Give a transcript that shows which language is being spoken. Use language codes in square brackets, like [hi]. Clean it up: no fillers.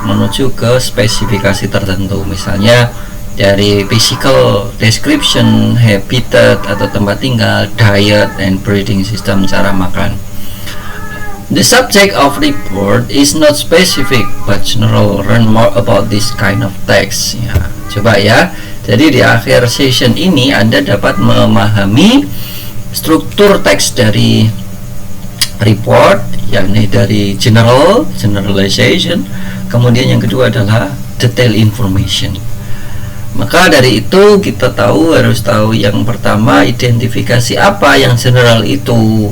[id] Menuju ke spesifikasi tertentu. Misalnya dari physical description, habitat atau tempat tinggal, diet, and breeding system, cara makan. [en] The subject of report is not specific but general. Learn more about this kind of text. [id] Ya, coba ya. Jadi di akhir session ini Anda dapat memahami struktur teks dari report, yakni dari generalization. Kemudian yang kedua adalah detail information. Maka dari itu kita harus tahu yang pertama identifikasi apa yang general itu.